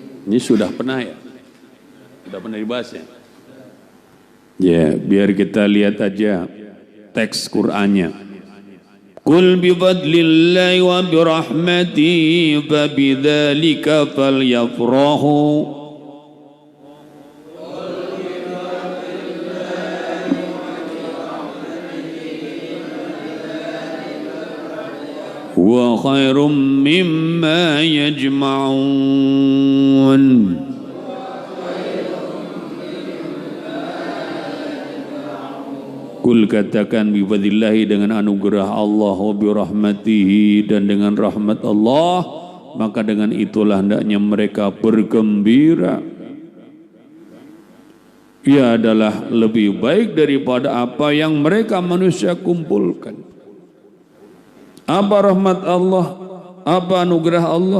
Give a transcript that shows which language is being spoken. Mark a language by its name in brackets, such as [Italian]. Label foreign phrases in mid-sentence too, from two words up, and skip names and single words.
[Indonesian] Ini sudah pernah ya? Sudah pernah dibahas ya? Ya, biar kita lihat aja teks Qur'annya. [Arabic] قل بفضل الله وبرحمته فبذلك فليفرحوا. وخير مما يجمعون. [Indonesian] Kul katakan [Arabic] بفضل الله [Indonesian] dengan anugerah Allah [Arabic] وبرحمته [Indonesian] dan dengan rahmat Allah, maka dengan itulah hendaknya mereka bergembira. Ia adalah lebih baik daripada apa yang mereka manusia kumpulkan. Apa rahmat Allah? Apa anugerah Allah?